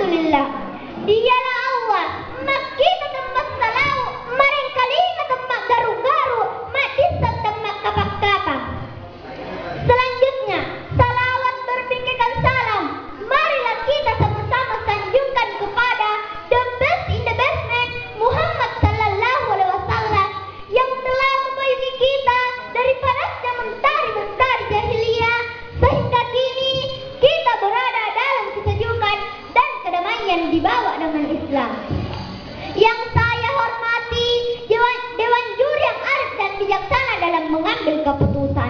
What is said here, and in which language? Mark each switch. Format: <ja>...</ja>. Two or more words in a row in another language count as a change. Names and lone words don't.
<id>billah. Dialah Allah, mak kita tempat salau, mareng kalina tempat garu-garu, mak disat tempat kapak-kapak. Selanjutnya, salawat berpikirkan salam. Marilah kita sama-sama sanjungkan kepada</id> <en>the best in the best man,</en> <id>Muhammad sallallahu alaihi wasallam, yang telah membimbing kita dari panasnya mentari-mentari jahiliyah sehingga kini kita berada dalam kesejukan dan kedamaian dibawa dengan Islam. Yang saya hormati Dewan Juri yang arif dan bijaksana dalam mengambil keputusan.</id>